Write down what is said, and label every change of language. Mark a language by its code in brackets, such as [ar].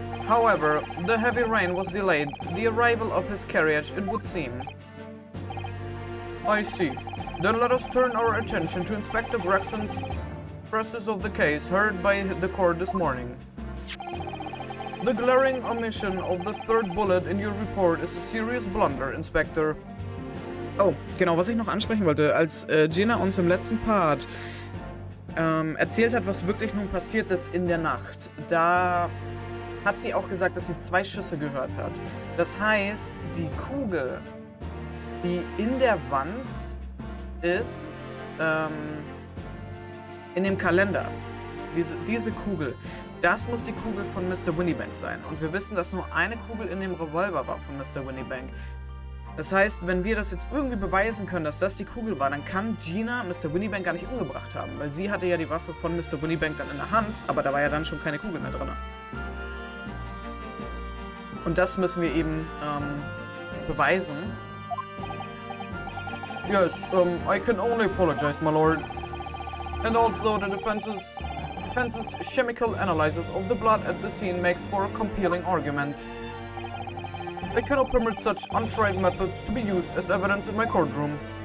[en] However, the heavy rain was delayed the arrival of his carriage, it would seem. I see. Then let us turn our attention to Inspector Gregson's process of the case heard by the court this morning. The glaring omission of the third bullet in your report is a serious blunder, Inspector. [de] Oh, genau, was ich noch ansprechen wollte, als Gina uns im letzten Part erzählt hat, was wirklich nun passiert ist in der Nacht. Da hat sie auch gesagt, dass sie 2 Schüsse gehört hat. Das heißt, die Kugel, die in der Wand ist, in dem Kalender, diese Kugel, das muss die Kugel von Mr. Winniebank sein. Und wir wissen, dass nur eine Kugel in dem Revolver war von Mr. Winniebank. Das heißt, wenn wir das jetzt irgendwie beweisen können, dass das die Kugel war, dann kann Gina Mr. Winniebank gar nicht umgebracht haben. Weil sie hatte ja die Waffe von Mr. Winniebank dann in der Hand, aber da war ja dann schon keine Kugel mehr drin. Und das müssen wir eben beweisen. [en] Yes, I can only apologize, my lord. And also the defense's chemical analysis of the blood at the scene makes for a compelling argument. I cannot permit such untried methods to be used as evidence in my courtroom.